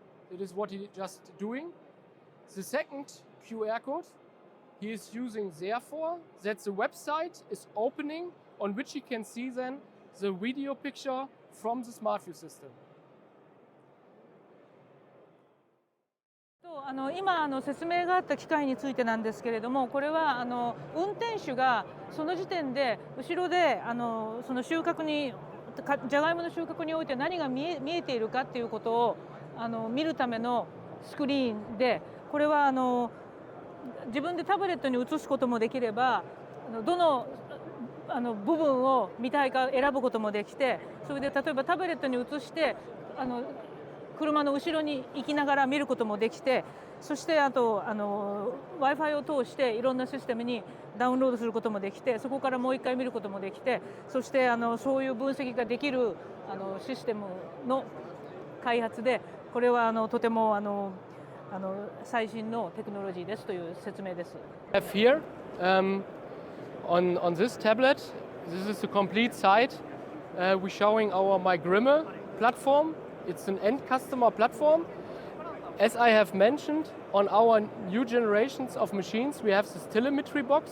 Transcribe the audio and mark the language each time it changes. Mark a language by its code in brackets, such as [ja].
[en] That is what he's just doing. The second QR code he is using therefore that the website is opening on which he can see then the video picture from the Smart View system. [ja] 今説明があった機械についてなんですけれども、これは運転手がその時点で後ろでその収穫にじゃがいもの収穫において何が見えているかっていうことを見るためのスクリーンで、これは自分でタブレットに映すこともできれば、どの部分を見たいか選ぶこともできて、それで例えばタブレットに映して車の後ろに行きながら見ることもできて、そしてあとWi-Fi を通していろんなシステムにダウンロードすることもできて、そこからもう一回見ることもできて、そしてそういう分析ができるシステムの開発で、これはとても最新のテクノロジーですという説明です。 [en] Here, on this tablet, this is a complete site. We're showing our GRIMME platform. It's an end customer platform. As I have mentioned, on our new generations of machines, we have this telemetry box.